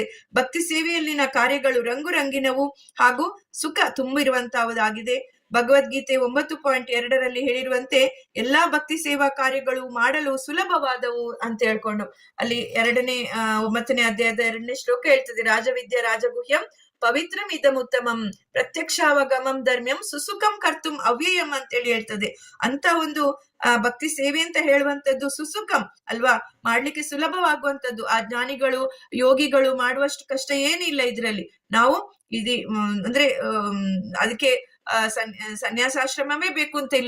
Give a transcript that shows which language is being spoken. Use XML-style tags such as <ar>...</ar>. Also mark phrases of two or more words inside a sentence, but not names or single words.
<kn>ಭಕ್ತಿ ಸೇವೆಯಲ್ಲಿನ ಕಾರ್ಯಗಳು ರಂಗು ರಂಗಿನವು ಹಾಗೂ ಸುಖ ತುಂಬಿರುವಂತಹದಾಗಿದೆ. ಭಗವದ್ಗೀತೆ 9.2 ಹೇಳಿರುವಂತೆ ಎಲ್ಲಾ ಭಕ್ತಿ ಸೇವಾ ಕಾರ್ಯಗಳು ಮಾಡಲು ಸುಲಭವಾದವು ಅಂತ ಹೇಳ್ಕೊಂಡು ಅಲ್ಲಿ 9ನೇ ಅಧ್ಯಾಯದ 2ನೇ ಶ್ಲೋಕ ಹೇಳ್ತದೆ,</kn> <sa>ರಾಜವಿದ್ಯಾ ರಾಜಗುಹ್ಯಂ ಪವಿತ್ರಂ ಇದಮುತ್ತಮಂ ಪ್ರತ್ಯಕ್ಷಾವಗಮಂ ಧರ್ಮ್ಯಂ ಸುಸುಖಂ ಕರ್ತುಂ ಅವ್ಯಯಂ</sa> <kn>ಅಂತೇಳಿ ಹೇಳ್ತದೆ. ಅಂತ ಒಂದು ಭಕ್ತಿ ಸೇವೆ ಅಂತ ಹೇಳುವಂತದ್ದು ಸುಸುಖಂ ಅಲ್ವಾ, ಮಾಡ್ಲಿಕ್ಕೆ ಸುಲಭವಾಗುವಂತದ್ದು. ಆ ಜ್ಞಾನಿಗಳು ಯೋಗಿಗಳು ಮಾಡುವಷ್ಟು ಕಷ್ಟ ಏನಿಲ್ಲ ಇದ್ರಲ್ಲಿ. ನಾವು ಅಂದ್ರೆ ಅದಕ್ಕೆ ಸನ್ಯಾಸಾಶ್ರಮವೇ ಬೇಕು ಅಂತ ಇಲ್ಲ.</kn>